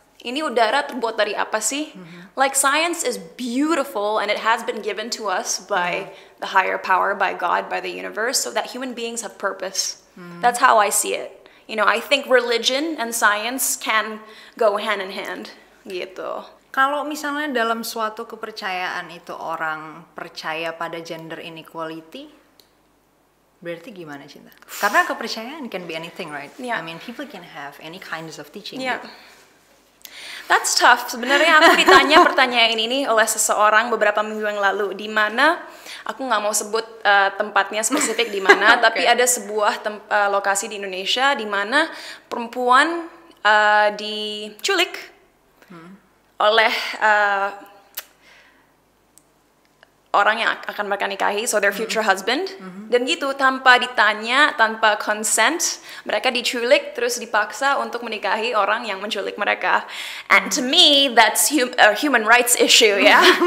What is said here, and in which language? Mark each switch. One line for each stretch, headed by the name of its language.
Indonesian: Ini udara terbuat dari apa sih?
English: Like science is beautiful and it has been given to us by the higher power, by God, by the universe, so that human beings have purpose. That's how I see it. I think religion and science can go hand in hand, gitu.
Indonesian: Kalau misalnya dalam suatu kepercayaan itu orang percaya pada gender inequality, berarti gimana Cinta? Karena kepercayaan
English: can be anything, right? Yeah. I mean, people can have any kinds of teaching. Yeah.
Indonesian: Gitu.
English: That's tough.
Indonesian: Sebenarnya aku ditanya pertanyaan ini oleh seseorang beberapa minggu yang lalu, di mana aku nggak mau sebut tempatnya spesifik di mana, tapi ada sebuah lokasi di Indonesia di mana perempuan diculik oleh orang yang akan mereka nikahi,
English: so their future husband,
Indonesian: dan gitu tanpa ditanya, tanpa consent, mereka diculik terus dipaksa untuk menikahi orang yang menculik mereka.
English: And to me that's a human rights issue ya.